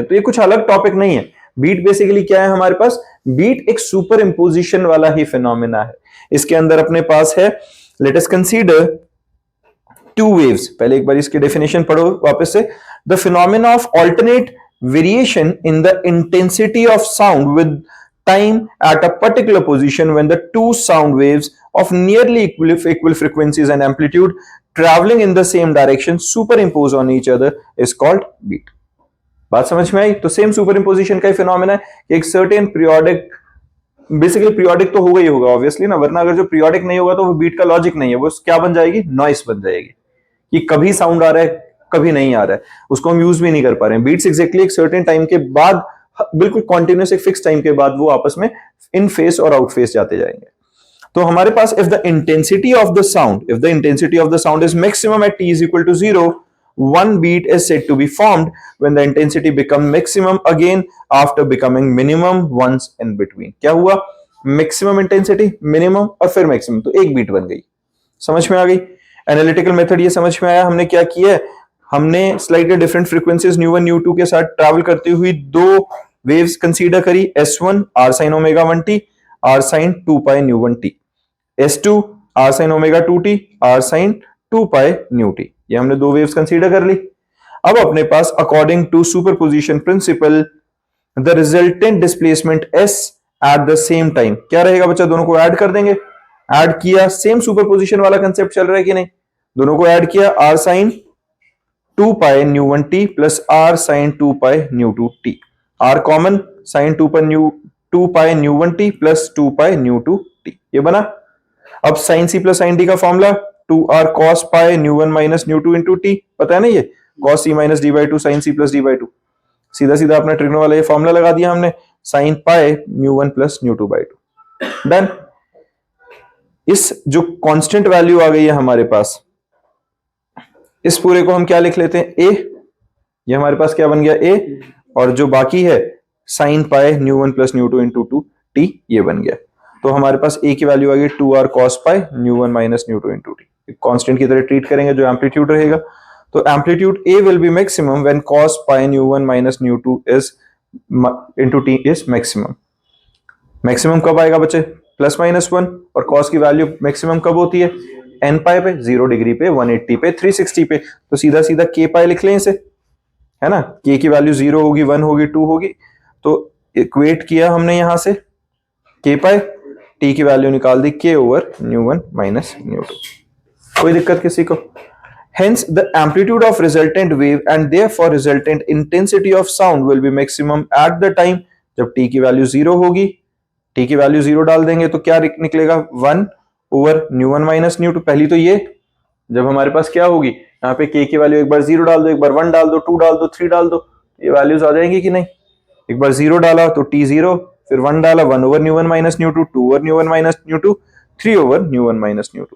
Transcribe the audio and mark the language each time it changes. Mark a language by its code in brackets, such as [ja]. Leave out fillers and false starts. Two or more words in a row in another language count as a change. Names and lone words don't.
[hi] तो ये कुछ अलग टॉपिक नहीं है। बीट बेसिकली क्या है हमारे पास? बीट एक सुपर इंपोजिशन वाला ही फिनोमेना है। इसके अंदर अपने पास है, [en] Let us consider two waves. [hi] पहले एक बार इसकी डेफिनेशन पढ़ो वापस से। [en] The phenomenon of alternate variation in the intensity of sound with time at a particular position when the two sound waves of nearly equal frequencies and amplitude traveling in the same direction superimpose on each other is called beat. [hi] बात समझ में आई? तो सेम सुपरइम्पोजिशन का ही फिनोमेना है कि एक सर्टेन पीरियोडिक, बेसिकली पीरियोडिक तो होगा ही होगा ऑब्वियसली ना, वरना अगर जो पीरियोडिक नहीं होगा तो वो बीट का लॉजिक नहीं है, वो क्या बन जाएगी? नॉइस बन जाएगी कि कभी साउंड आ रहा है कभी नहीं आ रहा है, उसको हम यूज भी नहीं कर पा रहे हैं। बीट्स एग्जैक्टली एक सर्टेन टाइम के बाद, बिल्कुल कॉन्टिन्यूस एक फिक्स टाइम के बाद वो आपस में [en] in phase [hi] और [en] out phase [hi] जाते जाएंगे। तो हमारे पास [en] if the intensity of the sound is maximum at t is equal to 0, one beat is said to be formed when the intensity become maximum again after becoming minimum once in between. [hi] क्या हुआ? मैक्सिमम इंटेंसिटी, मिनिमम और फिर मैक्सिमम, तो एक बीट बन गई। समझ में आ गई? एनालिटिकल मेथड ये समझ में आया। हमने क्या किया है? हमने स्लाइटली डिफरेंट फ्रीक्वेंसीज न्यू1 न्यू2 के साथ ट्रैवल करती हुई दो वेव्स कंसीडर करी, S1 [en] r sin ओमेगा 1t r sin 2 pi nu1t, [hi] S2 r sin ओमेगा 2t [en] r sin 2 pi nu t। [hi] ये हमने दो वेव्स कंसीडर कर ली। अब अपने पास [en] according to superposition principle the resultant displacement s at the same time [hi] क्या रहेगा बच्चा? दोनों को ऐड कर देंगे। ऐड किया, सेम सुपरपोजिशन वाला कंसेप्ट चल रहा है कि नहीं? दोनों को ऐड किया, [en] r sin 2 pi nu1t plus r sin 2 pi nu2t, [hi] r कॉमन, [en] sin 2 pi nu1t plus 2 pi nu2t, [hi] ये बना। अब [en] sin c plus sin d [hi] का फॉर्मूला [en] 2r cos pi nu1 minus nu2 into t, [hi] पता है ना ये [en] cos c minus d by 2 [hi] sin c plus d by 2, सीधा सीधा अपना ट्रिग्नो वाला ये फॉर्मूला लगा दिया हमने, [en] sin pi nu1 plus nu2 by 2, [hi] डन। इस जो कांस्टेंट वैल्यू आ गई है हमारे पास, इस पूरे को हम क्या लिख लेते हैं? a। ये हमारे पास क्या बन गया? a। और जो बाकी है [en] sin pi nu1 plus nu2 into 2t, [hi] ये बन गया। तो हमारे पास a की वैल्यू आ गई [en] 2r cos pi nu1 minus nu2 into t। [hi] कांस्टेंट की तरह ट्रीट करेंगे जो एम्पलीट्यूड रहेगा। [en] तो amplitude a will be maximum when cos pi nu1 minus nu2 is into t is maximum। [hi] मैक्सिमम कब आएगा बच्चे? +-1। और cos की वैल्यू मैक्सिमम कब होती है? n पाई पे, 0 डिग्री पे, 180 पे, 360 पे। तो सीधा सीधा k पाई लिख लें इसे, है ना? k की वैल्यू 0 होगी, 1 होगी, 2 होगी। तो इक्वेट किया हमने यहां से k पाई, t की वैल्यू निकाल दी [en] k over nu1 minus nu2. [hi] कोई दिक्कत किसी को? [en] Hence the amplitude of resultant wave and therefore resultant intensity of sound will be maximum at the time [hi] जब t की वैल्यू 0 होगी। t की वैल्यू 0 डाल देंगे तो क्या निकलेगा? [en] 1 over nu1 minus nu2. [hi] पहली तो ये, जब हमारे पास क्या होगी, यहाँ पे k की वैल्यू एक बार 0 डाल दो, एक बार 1 डाल दो, 2 डाल दो, 3 डाल दो, ये वैल्यूज आ जाएंगी कि नहीं? एक बार 0 डाला तो t 0, फिर 1 डाला, [en] 1 over nu1 minus nu2, 2 over nu1 minus nu2, 3 over nu1 minus nu2.